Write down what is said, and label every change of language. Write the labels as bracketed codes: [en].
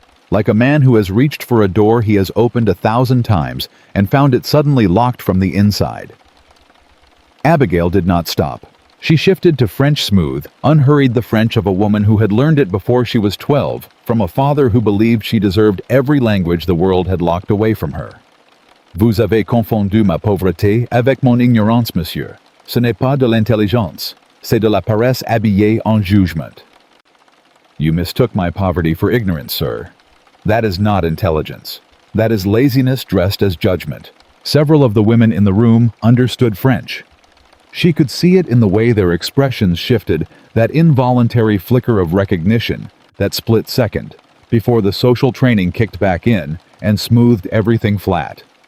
[en] Like a man who has reached for a door he has opened 1,000 times and found it suddenly locked from the inside. Abigail did not stop. She shifted to French smooth, unhurried the French of a woman who had learned it before she was 12, from a father who believed she deserved every language the world had locked away from her. [fr] Vous avez confondu ma pauvreté avec mon ignorance, monsieur. Ce n'est pas de l'intelligence, c'est de la paresse habillée en jugement. [en] You mistook my poverty for ignorance, sir. That is not intelligence. That is laziness dressed as judgment. Several of the women in the room understood French. She could see it in the way their expressions shifted, that involuntary flicker of recognition, that split second, before the social training kicked back in and smoothed everything flat.